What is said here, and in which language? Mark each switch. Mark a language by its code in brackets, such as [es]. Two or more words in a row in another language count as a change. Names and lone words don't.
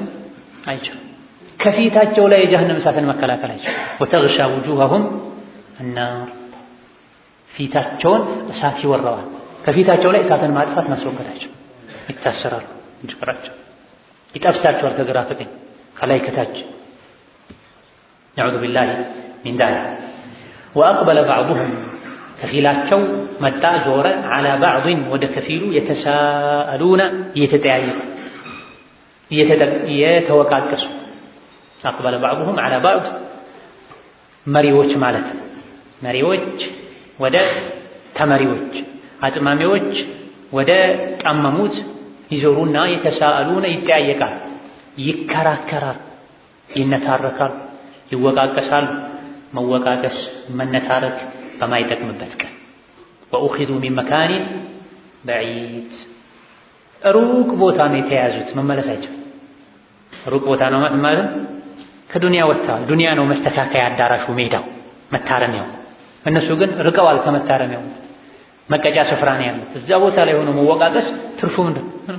[am] አይችልም። ከፊታቸው ላይ የጀሃነም እሳትን መከላከላቸው [ar] وتغشى وجوههم [am] النار ፊታቸውን እሳት ይወራዋል። ከፊታቸው ላይ እሳትን ማጥፋት ማስወገዳቸው ይታሰራሉ፣ ይጭራቸው ይጠብሳቸዋል ከግራ ከቀኝ ከላይ ከታች [ar] نعوذ بالله من ذلك وأقبل بعضهم [am] ከፊላቸው መጣ ጆረ [ar] على بعض [am] ወደ ከፊሉ يتساءلون እየተጠያየቁ እየተወቃቀሱ [ar] أقبل بعضهم على بعض [am] መሪዎች ማለት መሪዎች ወደ ተመሪዎች አጥማሚዎች ወደ ጠመሙት ይዞሩና የተሳአሉና ይጠያየቃል፣ ይከራከራል፣ ይነታረካል፣ ይወቃቀሳል። መወቃቀስ መነታረክ በማይጠቅምበት ቀን [ar] وأخذوا من مكان بعيد [am] ሩቅ ቦታ ነው የተያዙት። መመለሳቸው ሩቅ ቦታ ነው ማለት ከዱንያ ወጥተዋል። ዱንያ ነው መስተካከያ አዳራሹ ሜዳው መታረሚያው። እነሱ ግን ርቀዋል ከመታረሚያው፣ መቀጫ ስፍራ ነው ያሉት። እዛ ቦታ ላይ ሆኖ መወቃቀስ ትርፉ ምንድን ነው?